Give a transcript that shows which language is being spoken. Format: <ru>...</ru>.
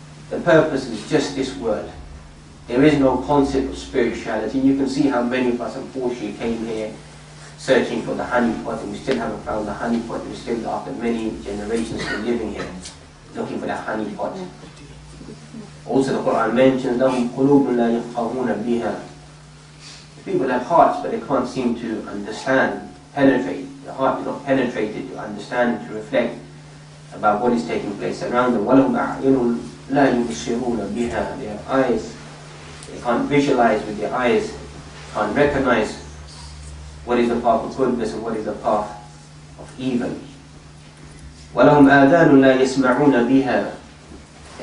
<en>The purpose is just this world. There is no concept of spirituality. You can see how many of us unfortunately came here searching for the honey pot, and we still haven't found the honey pot. We're still, after many generations, still living here, looking for that honey pot. Also the Quran mentions,</en> <ar>لَهُمْ قُلُوبٌ لَا يَفْقَهُونَ بِهَا.</ar> <en>People have hearts, but they can't seem to understand, penetrate. The heart is not penetrated to understand, to reflect about what is taking place around them.</en> <ar>وَلَهُمْ أَعْيُنٌ لَا يُبْصِرُونَ بِهَا.</ar> <en>They have eyes, they can't visualize with their eyes, can't recognize what is the path of goodness and what is the path of evil.</en> <ar>وَلَهُمْ آذَانٌ لَا يَسْمَعُونَ بِهَا.</ar> <en>They</en>